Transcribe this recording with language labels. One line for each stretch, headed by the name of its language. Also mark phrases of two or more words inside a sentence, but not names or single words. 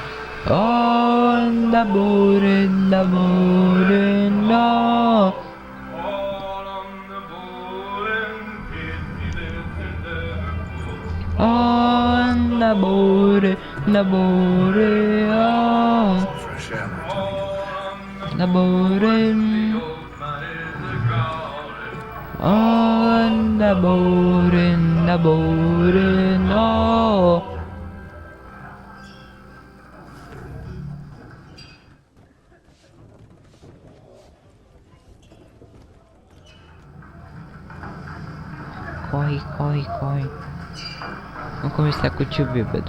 English: Oh, nabore, nabore, no. Oh, nabore, nabore, oh. Fresh air, my darling. Nabore. Oh, nabore, nabore, no.
Portuguese: Corre, corre, corre. Vamos conversar com o tio bêbado.